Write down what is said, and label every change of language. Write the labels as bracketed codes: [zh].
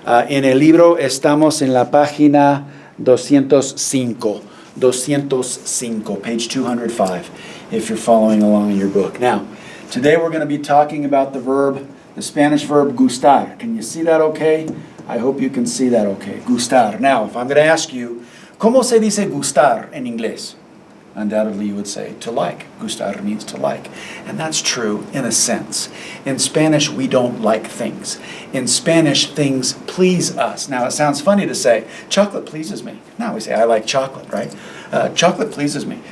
[es] En el libro estamos en la página 205. [en] 205, page 205, if you're following along in your book. Now, today we're going to be talking about the Spanish verb gustar. Can you see that okay? I hope you can see that okay. Gustar. Now, if I'm going to ask you, [es] ¿cómo se dice gustar en inglés? [en] Undoubtedly you would say to like. Gustar means to like. And that's true in a sense. In Spanish, we don't like things. In Spanish, things please us. Now, it sounds funny to say, chocolate pleases me. Now we say, I like chocolate, right? Chocolate pleases me.